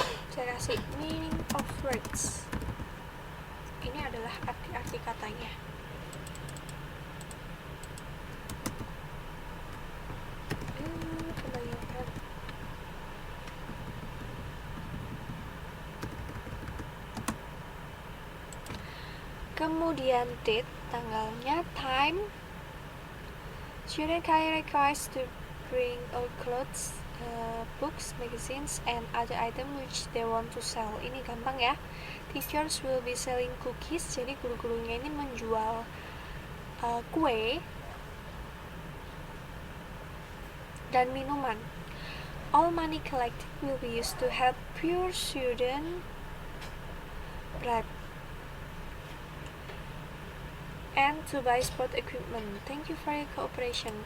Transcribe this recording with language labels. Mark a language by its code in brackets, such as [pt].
[id] Saya kasih [en] meaning of words. [id] Ini adalah arti-arti katanya. Kebanyakan. Kemudian date, tanggalnya, time. [en] Student can request to bring all clothes, books, magazines, and other items which they want to sell. [id] Ini gampang ya. [en] Teachers will be selling cookies. [id] Jadi guru-gurunya ini menjual kue dan minuman. [en] All money collected will be used to help poor student and to buy sport equipment. Thank you for your cooperation.